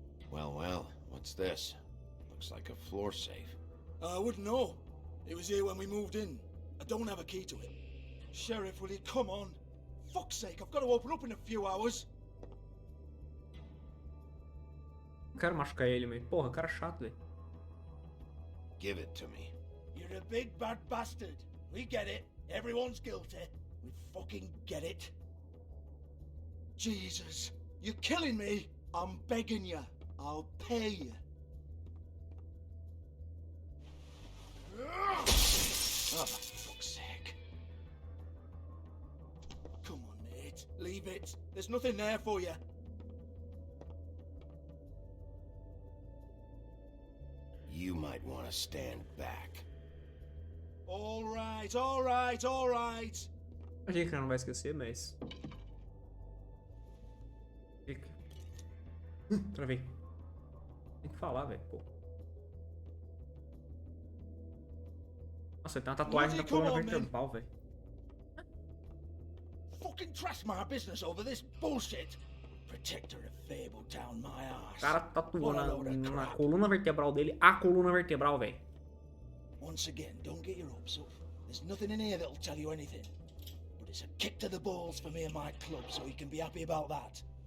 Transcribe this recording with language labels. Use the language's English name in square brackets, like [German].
[English] Well, what's this? Looks like a floor safe. I wouldn't know. It was here when we moved in. I don't have a key to it. Sheriff, will you come on? Fuck's sake, I've got to open up in a few hours. [Portuguese] Não quero machucar ele, mas porra, cara chato, velho. [English] Give it to me. You're a big bad bastard. We get it. Everyone's guilty. We fucking get it. Jesus, you're killing me. I'm begging you. I'll pay you. Oh, for fuck's sake. Come on, mate. Leave it. There's nothing there for you. You might want to stand back. All right, all right, all right. [Portuguese] Achei que ela não vai esquecer, mas... Fica. Travei. Tem que falar, velho. Pô. Nossa, ele tem uma tatuagem da coluna vertebral, velho. [English] Fucking trash my business over this bullshit. Protector of Fabletown, my ass. [Portuguese] O cara tatuou na coluna vertebral dele a coluna vertebral, velho. [English] Once again, don't get your hopes up. There's nothing in here that'll tell you anything. But it's a kick to the balls for me and my club, so you can be happy about that.